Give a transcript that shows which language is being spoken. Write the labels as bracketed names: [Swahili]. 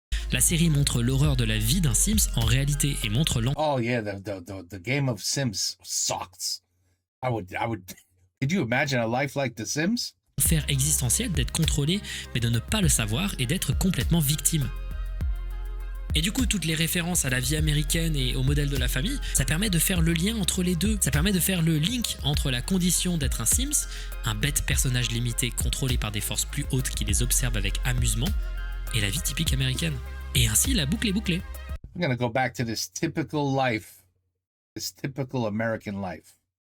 [French] La série montre l'horreur de la vie d'un Sims en réalité et montre [English] Oh yeah, the game of Sims sucks. I would. Could you imagine a life like The Sims? [French] l'enfer existentiel d'être contrôlé mais de ne pas le savoir et d'être complètement victime. Et du coup, toutes les références à la vie américaine et au modèle de la famille, ça permet de faire le lien entre les deux. Ça permet de faire le link entre la condition d'être un Sims, un bête personnage limité contrôlé par des forces plus hautes qui les observent avec amusement, et la vie typique américaine. Et ainsi, la boucle est bouclée. [English] I'm gonna go back to this typical life, this typical American life.